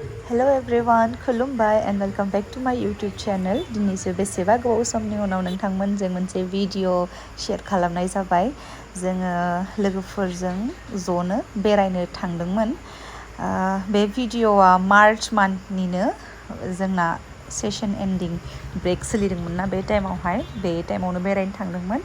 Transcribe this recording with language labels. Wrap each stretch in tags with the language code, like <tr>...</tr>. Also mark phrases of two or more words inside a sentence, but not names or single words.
<en>Hello everyone, खुलुमबाय and welcome back to my YouTube channel.</en> <brx>दिनैसो बेसेबा गोबाव समनि उनाव नोंथांमोनजों मोनसे भिडिअ शेयार खालामनाय जाबाय। जोङो लोगोफोरजों ज'नो बेरायनो थांदोंमोन। बे भिडिअआ मार्च मान्थनिनो जोंना</brx> <en>session ending break</en> <brx>सोलिदोंमोन ना बे टाइमावनो बेरायनो थांदोंमोन।</brx>